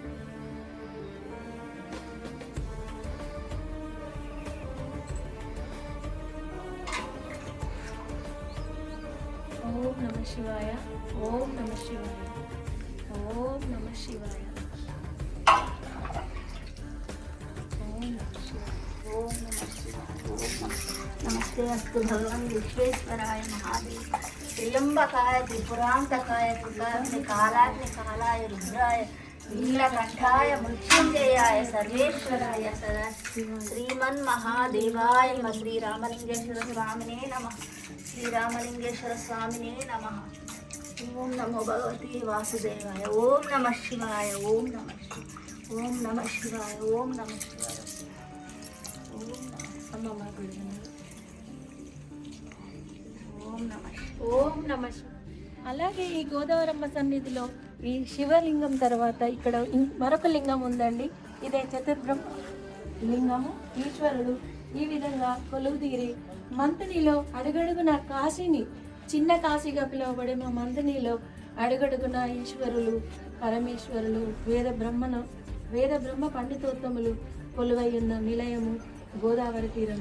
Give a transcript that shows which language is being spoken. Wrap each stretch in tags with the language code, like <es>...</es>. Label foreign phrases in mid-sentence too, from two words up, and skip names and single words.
<sa>ఓం నమ శివాయ, ఓం నమ శివాయ, ఓం నమ శివాయ, ఓం నమ శివాయ, ఓం నమ శివాయ. नमस्ते अस्तु भगवान विश्वेश्वराय महादेव त्रिलंबकाय त्रिपुरांतकाय कालाय रुद्राय नीलकंठाय मृत्युंजयाय सर्वेश्वराय सदा श्रीमन्महादेवाय नमः. श्रीरामलिंगेश्वर स्वामिने नमः. श्रीरामलिंगेश्वर स्वामिने नमः. ओम नमो भगवते वासुदेवाय. ओम नमः शिवाय. ओम नमः शिवाय. ओम नमः शिवाय. ओम नमः शिवाय. ओम नमः ఓం నమ శివాయ.</sa> <te>అలాగే ఈ గోదావరమ్మ సన్నిధిలో ఈ శివలింగం తర్వాత ఇక్కడ మరొక లింగం ఉందండి. ఇదే చతుర్బ్రహ్మ లింగము. ఈశ్వరుడు ఈ విధంగా కొలువుదీరి మంతినిలో అడుగడుగున కాశీని, చిన్న కాశీగా పిలువబడే మా మంతినిలో అడుగడుగున ఈశ్వరులు, పరమేశ్వరులు, వేద బ్రహ్మ పండితోత్తములు కొలువై ఉన్న నిలయము గోదావరి తీరము.</te>